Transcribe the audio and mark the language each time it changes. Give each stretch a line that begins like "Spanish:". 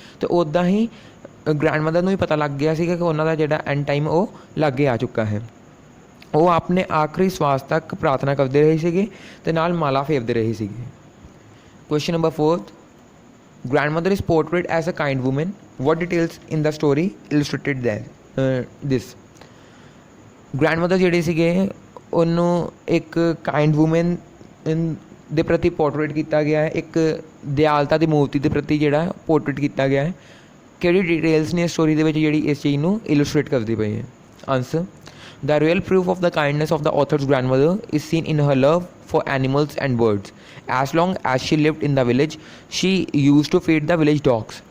Punjabi: ਅਤੇ ਉੱਦਾਂ ਹੀ ਗ੍ਰੈਂਡਮਦਰ ਨੂੰ ਵੀ ਪਤਾ ਲੱਗ ਗਿਆ ਸੀਗਾ ਕਿ ਉਹਨਾਂ ਦਾ ਜਿਹੜਾ ਐਂਡ ਟਾਈਮ ਉਹ ਲਾਗੇ ਆ ਚੁੱਕਾ ਹੈ। ਉਹ ਆਪਣੇ ਆਖਰੀ ਸਵਾਸ ਤੱਕ ਪ੍ਰਾਰਥਨਾ ਕਰਦੇ ਰਹੇ ਸੀਗੇ ਅਤੇ ਨਾਲ ਮਾਲਾ ਫੇਰਦੇ ਰਹੇ ਸੀਗੇ।
English: Question number 4, grandmother is portrayed as a kind woman. What details in the story illustrated this?
Punjabi: grandmother ਜਿਹੜੇ ਸੀਗੇ ਉਹਨੂੰ ਇੱਕ ਕਾਈਂਡ ਵੂਮਨ ਦੇ ਪ੍ਰਤੀ ਪੋਰਟਰੇਟ ਕੀਤਾ ਗਿਆ ਹੈ, ਇੱਕ ਦਿਆਲਤਾ ਦੀ ਮੂਰਤੀ ਦੇ ਪ੍ਰਤੀ ਜਿਹੜਾ ਪੋਰਟਰੇਟ ਕੀਤਾ ਗਿਆ ਹੈ। ਕਿਹੜੀ ਡਿਟੇਲਸ ਨੇ ਸਟੋਰੀ ਦੇ ਵਿੱਚ ਜਿਹੜੀ ਇਸ ਚੀਜ਼ ਨੂੰ ਇਲਸਟ੍ਰੇਟ ਕਰਦੀ ਪਈ ਹੈ?
English: Answer, the real proof of the kindness of the author's grandmother is seen in her love for animals and birds. As long as she lived in the village, she used to feed the village dogs.